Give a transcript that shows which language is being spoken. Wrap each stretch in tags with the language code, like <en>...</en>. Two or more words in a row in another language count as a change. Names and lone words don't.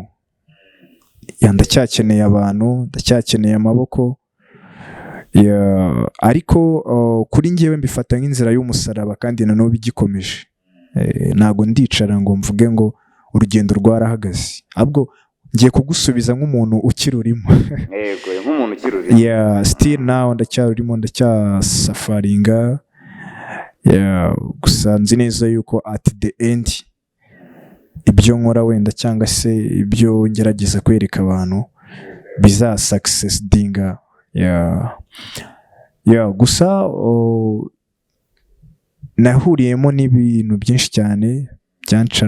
<rw>Ndacyakeneye abantu, ndacyakeneye amaboko, ariko kuri njyewe mbifata nk'inzira y'umusaraba, kandi na n'ubu igikomeje. Ntabwo ndicara ngo mvuge ngo urugendo rwarahagaze, ahubwo ngiye kugusubiza nk'umuntu ukirurimo. Yego, nk'umuntu ukirurimo.</rw> <en>Still now</en> <rw>ndacyarurimo, ndacyasafaringa. Gusa nzi neza yuko</rw> <en>at the end</en> <rw>ibyo nkora wenda cyangwa se ibyo ngerageza kwereka abantu bizasuccessdinga. Gusa nahuriyemo n'ibintu byinshi cyane byanchallenginze.</rw>